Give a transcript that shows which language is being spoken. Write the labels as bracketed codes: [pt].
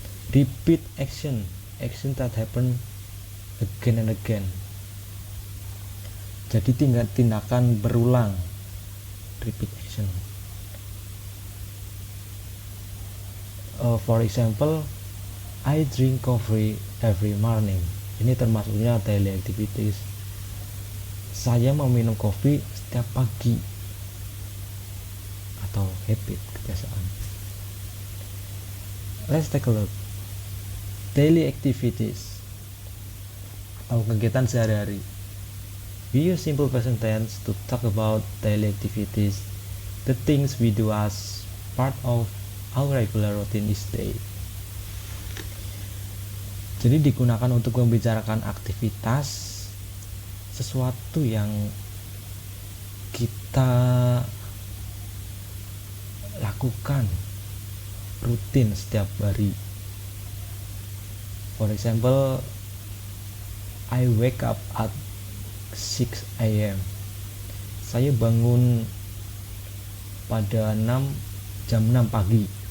[en] Repeat action that happen again and again. [id] Jadi tindakan berulang, repeat action. [en] For example, I drink coffee every morning. [id] Ini termasuknya daily activities. Saya meminum kopi setiap pagi, atau habit, kebiasaan. [en] Let's take a look. Daily activities [id] atau kegiatan sehari-hari. [en] We use simple present tense to talk about daily activities, the things we do as part of our regular routine each day. [id] Jadi digunakan untuk membicarakan aktivitas, sesuatu yang kita lakukan rutin setiap hari. [en] For example, I wake up at 6 a.m. [id] Saya bangun pada jam 6 pagi.